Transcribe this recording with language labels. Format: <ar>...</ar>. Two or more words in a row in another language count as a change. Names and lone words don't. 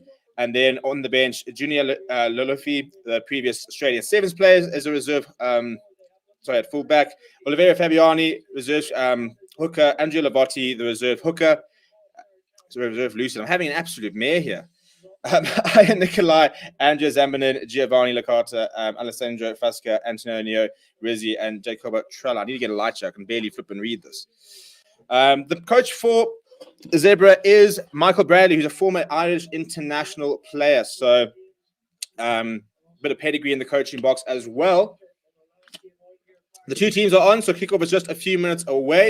<en>And then on the bench, Junior Lolofi, the previous Australian Sevens player, as a reserve. At fullback. Oliveira Fabiani, reserve hooker. Andrea Lavotti, the reserve hooker. Reserve Lucid. I'm having an absolute mare here. Ian Nicolai, Andrea Zambanin, Giovanni Licata, Alessandro Fasca, Antonio Rizzi, and Jacobo Trella. I need to get a light check. I can barely flip and read this. The coach for ZEBRE is Michael Bradley, who's a former Irish international player. So, a bit of pedigree in the coaching box as well. The two teams are on, so kickoff is just a few minutes away.</en>